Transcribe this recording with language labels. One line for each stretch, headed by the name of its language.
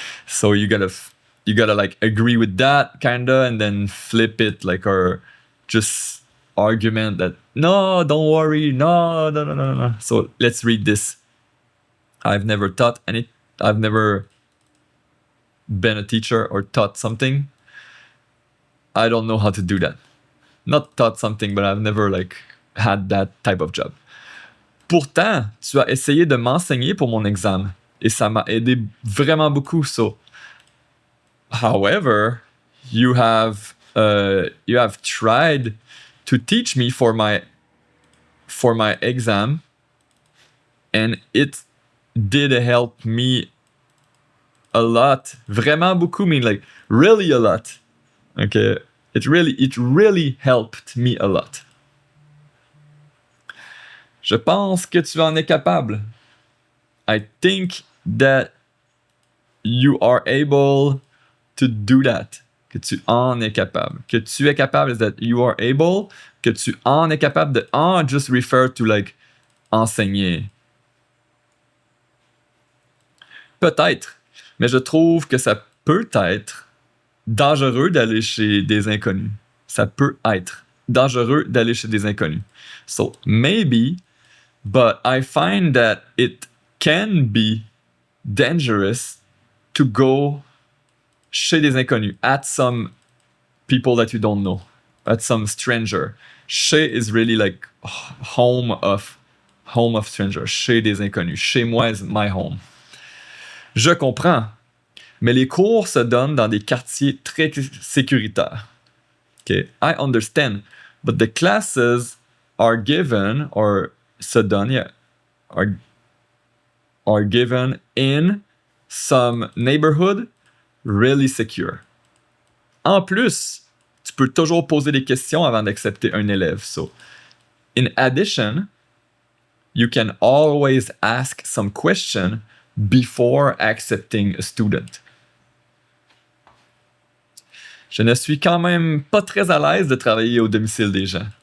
English: So you gotta like agree with that kinda, and then flip it like, or just argument that, no, don't worry, no. So let's read this. I've never taught I've never been a teacher or taught something. I don't know how to do that. Not taught something, but I've never like had that type of job.
French: Pourtant, tu as essayé de m'enseigner pour mon examen et ça m'a aidé vraiment beaucoup.
English: So, however, you have tried to teach me for my exam, and it did help me a lot.
French: Vraiment beaucoup,
English: mean like really a lot. Okay, it really helped me a lot.
French: Je pense que tu en es capable.
English: I think that you are able to do that.
French: Que tu en es capable. Que tu es capable
English: is that you are able.
French: Que tu en es capable de en
English: just refer to like
French: enseigner. Peut-être, mais je trouve que ça peut être dangereux d'aller chez des inconnus. Ça peut être dangereux d'aller chez des inconnus.
English: So maybe, but I find that it can be dangerous to go
French: chez des inconnus,
English: at some people that you don't know, at some stranger. Chez is really like home of stranger.
French: Chez des inconnus. Chez moi
English: is my home.
French: Je comprends, mais les cours se donnent dans des quartiers très sécuritaires.
English: Okay, I understand, but the classes are given or
French: se donnent,
English: yeah, are given in some neighborhood really secure.
French: En plus, tu peux toujours poser des questions avant d'accepter un élève.
English: So, in addition, you can always ask some question before accepting a student.
French: Je ne suis quand même pas très à l'aise de travailler au domicile des gens.